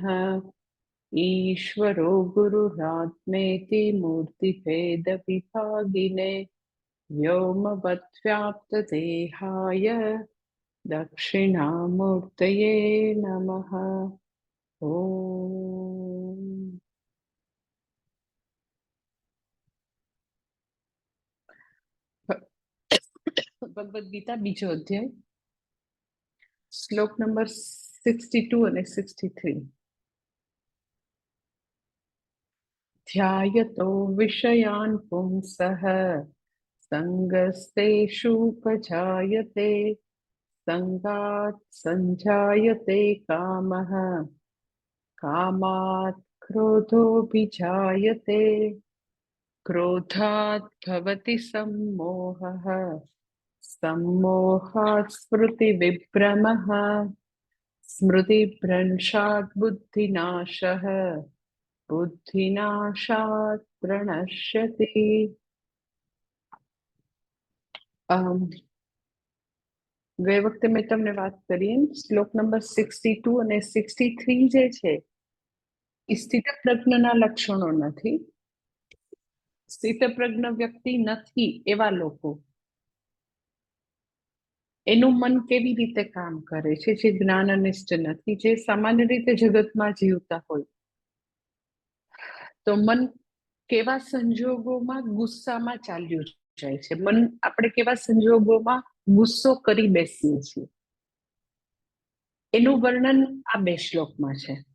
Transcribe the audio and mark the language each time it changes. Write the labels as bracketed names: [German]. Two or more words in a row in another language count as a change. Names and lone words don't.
[Sanskrit] ईश्वरो गुरुरात्मेति मूर्तिभेदविभागिने व्योमवद्व्याप्तदेहाय दक्षिणामूर्तये नमः। [Gujarati] ॐ ભગવદ ગીતા બીજો અધ્યાય શ્લોક નંબર 62 અને 63। [Sanskrit] ध्यायतो विषयान् पुंसः संगस्तेषूपजायते संगात् संजायते कामः कामात् क्रोधोऽभिजायते क्रोधात् भवति सम्मोहः सम्मोहात् स्मृतिविभ्रमः स्मृतिभ्रंशात् बुद्धिनाशः बुद्धिनाशात् प्रणश्यति। [Gujarati] ગઈ વખતે મેં તમને વાત કરી એમ શ્લોક નંબર 62 અને 63 જે છે એ સ્થિતપ્રજ્ઞના લક્ષણો નથી। સ્થિતપ્રજ્ઞ વ્યક્તિ નથી એવા લોકો એનું મન કેવી રીતે કામ કરે છે, જે જ્ઞાનનિષ્ઠ નથી, જે સામાન્ય રીતે જગતમાં જીવતા હોય, તો મન કેવા સંજોગોમાં ગુસ્સામાં ચાલ્યું જાય છે, મન આપણે કેવા સંજોગોમાં ગુસ્સો કરી બેસીએ છીએ, એનું વર્ણન આ બે શ્લોકમાં છે।